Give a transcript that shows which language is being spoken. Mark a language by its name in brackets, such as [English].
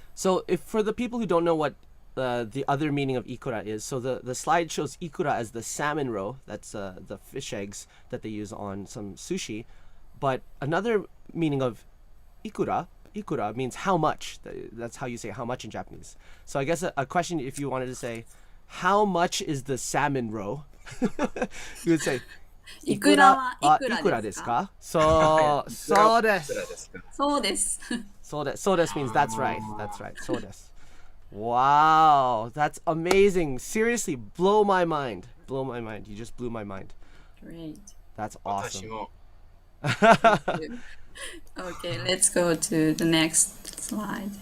[English] So if for the people who don't know what the other meaning of ikura is, so the slide shows ikura as the salmon roe, that's the fish eggs that they use on some sushi. But another meaning of ikura means how much. That's how you say how much in Japanese. So I guess a question, if you wanted to say, how much is the salmon roe? You would say, [Japanese] いくらはいくらですか？そうです。そうです。 [English] So this means that's right. That's right. So this. Wow, that's amazing. Seriously, blow my mind. Blow my mind. You just blew my mind. Great. That's awesome. [Japanese] 私も [English] Okay, let's go to the next slide.